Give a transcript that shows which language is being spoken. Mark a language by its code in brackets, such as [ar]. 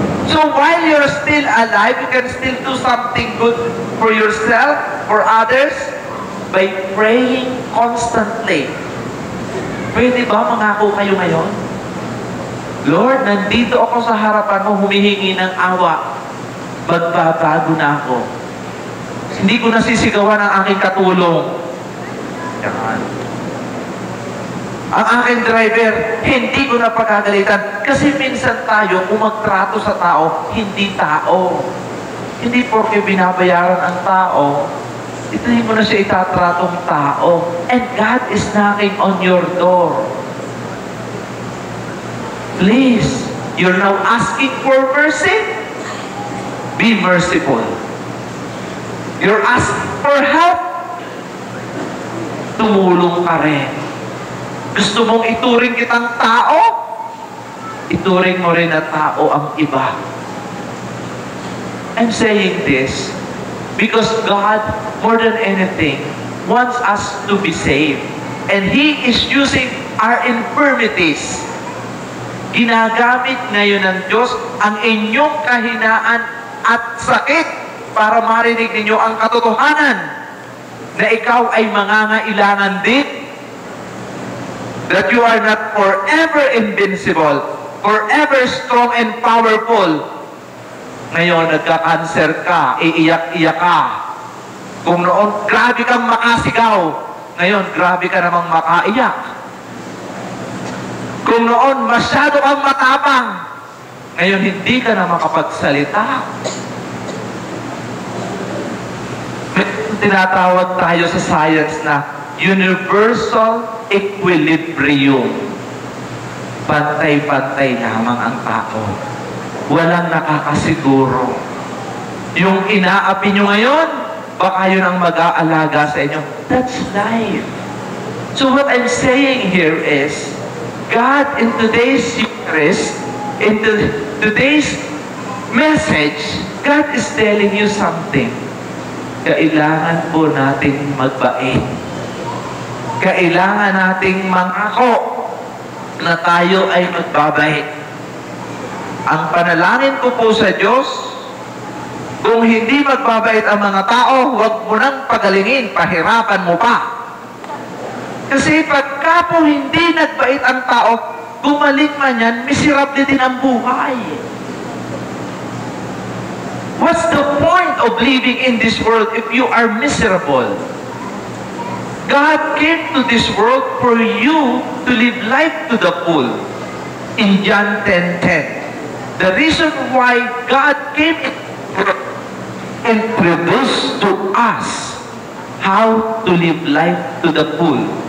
[en] So, while you're still alive, you can still do something good for yourself, for others, by praying constantly. [tl] Pwede ba mangako kayo ngayon? Lord, nandito ako sa harapan mo, humihingi ng awa. Magbabago na ako. Hindi ko nasisigawan ang aking katulong. Yan. Ang aking driver, hindi ko na pagkagalitan. Kasi minsan tayo, kung magtrato sa tao, hindi tao. Hindi porke binabayaran ang tao, hindi mo na siya itatratong tao. [en] And God is knocking on your door. Please, you're now asking for mercy? Be merciful. You're asking for help? [tl] Tumulong ka rin. Gusto mong ituring kitang tao? Ituring mo rin na tao ang iba. [en] I'm saying this because God, more than anything, wants us to be saved. And He is using our infirmities. [tl] Ginagamit ngayon ng Diyos ang inyong kahinaan at sakit para marinig ninyo ang katotohanan na ikaw ay mangangailangan din. [en] That you are not forever invincible, forever strong and powerful. [tl] Ngayon, nagka-cancer ka, iiyak-iyak ka. Kung noon, grabe kang makasigaw. Ngayon, grabe ka namang makaiyak. Kung noon, masyado kang matapang. Ngayon, hindi ka na makapagsalita. Tinatawag tayo sa science na universal equilibrium. Pantay-pantay lamang ang tao. Walang nakakasiguro. Yung inaapi nyo ngayon, baka yun ang mag-aalaga sa inyo. [en] That's life. So what I'm saying here is, God in today's Eucharist, in today's message, God is telling you something. [tl] Kailangan po nating magbait. Kailangan nating mangako na tayo ay magbabait. Ang panalangin ko po sa Diyos, kung hindi magbabait ang mga tao, huwag mo nang pagalingin, pahirapan mo pa. Kasi pagka po hindi nagbait ang tao, gumaling man yan, miserable din ang buhay. [en] What's the point of living in this world if you are miserable? God came to this world for you to live life to the full. In John 10:10. The reason why God came and introduced to us how to live life to the full.